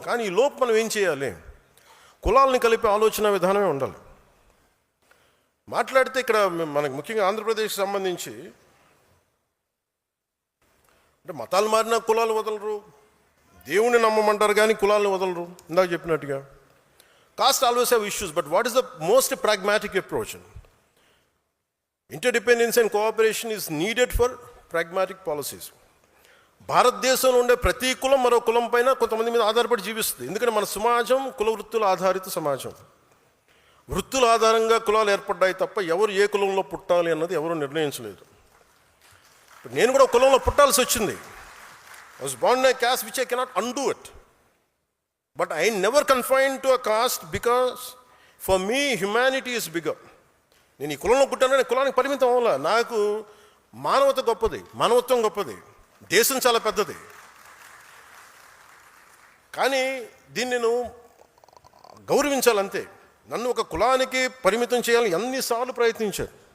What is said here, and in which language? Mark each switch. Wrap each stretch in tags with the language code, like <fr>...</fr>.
<te>కానీ ఈ లోపు మనం ఏం చేయాలి? కులాలని కలిపే ఆలోచన విధానమే ఉండాలి. మాట్లాడితే ఇక్కడ మనకి ముఖ్యంగా ఆంధ్రప్రదేశ్కి సంబంధించి అంటే మతాలు మారిన కులాలు వదలరు, దేవుణ్ణి నమ్మమంటారు కానీ కులాలను వదలరు. ఇందాక చెప్పినట్టుగా</te> <en>caste always have issues, but what is the most pragmatic approach? Interdependence and cooperation is needed for pragmatic policies.</en> <te>భారతదేశంలో ఉండే ప్రతి కులం మరో కులం పైన కొంతమంది మీద ఆధారపడి జీవిస్తుంది. ఎందుకంటే మన సమాజం కుల వృత్తుల ఆధారిత సమాజం. వృత్తుల ఆధారంగా కులాలు ఏర్పడ్డాయి తప్ప ఎవరు ఏ కులంలో పుట్టాలి అన్నది ఎవరు నిర్ణయించలేదు. నేను కూడా కులంలో పుట్టాల్సి వచ్చింది.</te> <en>I was born in a caste which I cannot undo it. But I never confined to a caste because for me humanity is bigger.</en> <te>నేను ఈ కులంలో పుట్టానని కులానికి పరిమితం అవ్వాల. నాకు మానవత గొప్పది, మానవత్వం గొప్పది, దేశం చాలా పెద్దది. కానీ దీన్ని నేను గౌరవించాలంతే. నన్ను ఒక కులానికి పరిమితం చేయాలని ఎన్నిసార్లు ప్రయత్నించారు.</te>